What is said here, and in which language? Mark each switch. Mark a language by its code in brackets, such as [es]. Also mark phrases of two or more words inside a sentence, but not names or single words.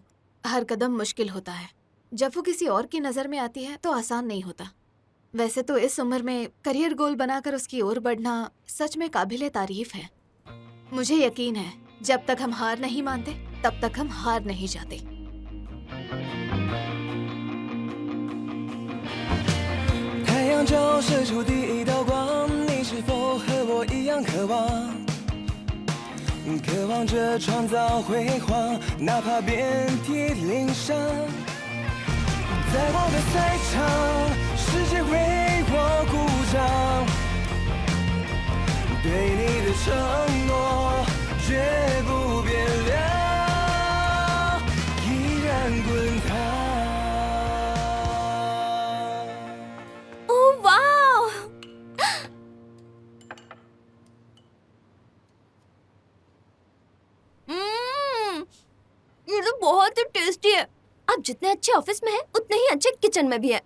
[hi] हर कदम मुश्किल होता है। जब वो किसी और की नजर में आती है तो आसान नहीं होता। वैसे तो इस उम्र में करियर गोल बनाकर उसकी ओर बढ़ना सच में काबिले तारीफ है। मुझे यकीन है जब तक हम हार नहीं मानते तब तक हम हार नहीं जाते। [zh] 太阳照射出第一道光，你是否和我一样渴望？渴望着创造辉煌，哪怕遍体鳞伤。在我的赛场，世界为我鼓掌。对你的承诺绝不变凉，依然滚烫。 [hi] ओह वाह! ये तो बहुत ही टेस्टी है। आप जितने अच्छे ऑफिस में हैं, उतने ही अच्छे किचन में भी हैं।